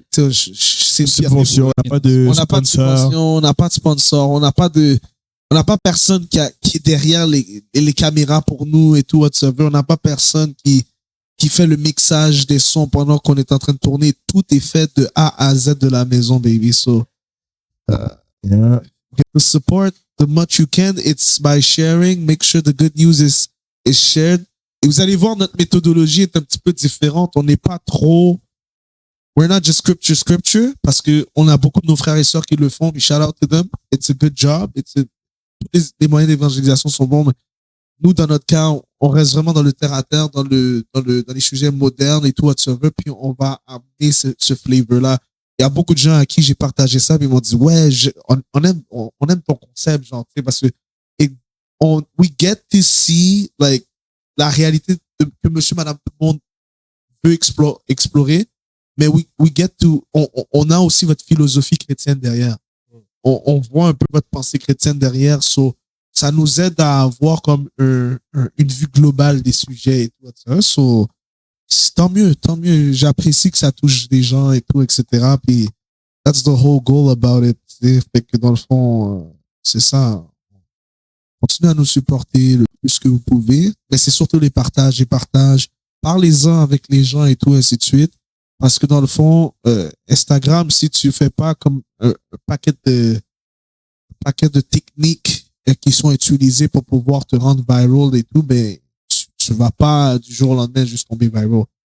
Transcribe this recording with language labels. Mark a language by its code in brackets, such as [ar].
[fr] subvention, on n'a pas de sponsor. On n'a pas de sponsor, on n'a pas personne qui est derrière les caméras pour nous et tout, whatsoever. On n'a pas personne qui fait le mixage des sons pendant qu'on est en train de tourner. Tout est fait de A à Z de la maison, baby. [en] So, to support the much you can, it's by sharing. Make sure the good news is shared. [fr] Et vous allez voir, notre méthodologie est un petit peu différente. On n'est pas trop... [en] We're not just scripture, [fr] parce que on a beaucoup de nos frères et sœurs qui le font. [en] Shout out to them. It's a good job. [fr] Les moyens d'évangélisation sont bons, mais nous, dans notre cas, on reste vraiment dans le terre-à-terre, dans les sujets modernes et tout, whatsoever, puis on va amener ce flavor-là. Il y a beaucoup de gens à qui j'ai partagé ça, puis ils m'ont dit, ouais, on aime ton concept, genre, tu sais, parce que [en] we get to see, like, [fr] la réalité que monsieur, madame, tout le monde veut explorer, mais [en] we get to, [fr] on a aussi votre philosophie chrétienne derrière. On voit un peu votre pensée chrétienne derrière, ça nous aide à avoir comme une vue globale des sujets et tout. Tant mieux. J'apprécie que ça touche des gens et tout, etc. [en] Puis, that's the whole goal about it. [fr] Fait que dans le fond, c'est ça. Continuez à nous supporter le plus que vous pouvez, mais c'est surtout les partages. Parlez-en avec les gens et tout, ainsi de suite. Parce que dans le fond, Instagram, si tu fais pas comme un paquet de techniques qui sont utilisées pour pouvoir te rendre viral et tout, ben, tu vas pas du jour au lendemain juste tomber viral.